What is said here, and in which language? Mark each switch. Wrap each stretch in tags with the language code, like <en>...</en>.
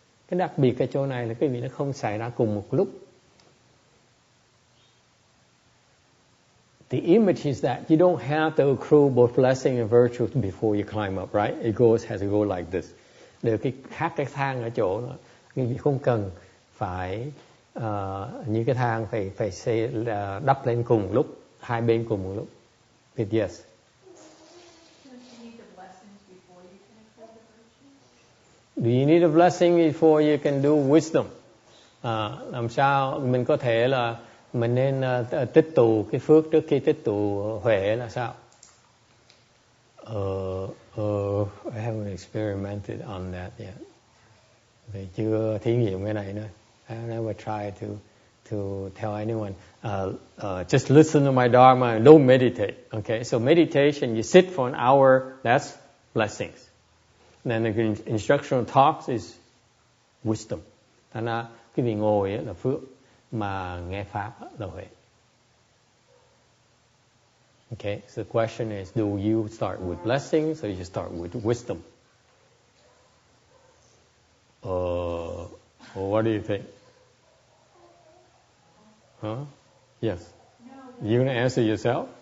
<vi>Cái đặc biệt cái chỗ này là cái gì nó không xảy ra cùng một lúc.</vi> <en>The image is that you don't have to accrue both blessing and virtue before you climb up, right? It has to go like this.</en> <vi>Để cái khác cái thang ở chỗ đó, quý vị không cần phải như cái thang phải xây đắp lên cùng lúc, hai bên cùng một lúc.</vi> <en>But yes. Do you need a blessing before you can do wisdom?</en> <vi>Làm sao mình có thể là mình nên tích tụ cái phước trước khi tích tụ huệ là sao?</vi> <en>I haven't experimented on that yet.</en> <vi>Thì chưa thí nghiệm cái này nữa.</vi> <en>I never tried to tell anyone just listen to my Dharma and don't meditate. Okay, so meditation, you sit for an hour, that's blessings. Then the instructional talks is wisdom.</en> <vi>Thành ra cái vị ngồi là phước, mà nghe pháp là huệ.</vi> <en>Okay, so the question is, do you start with blessings or you start with wisdom? What do you think? Huh? Yes. No. You gonna answer yourself?</en>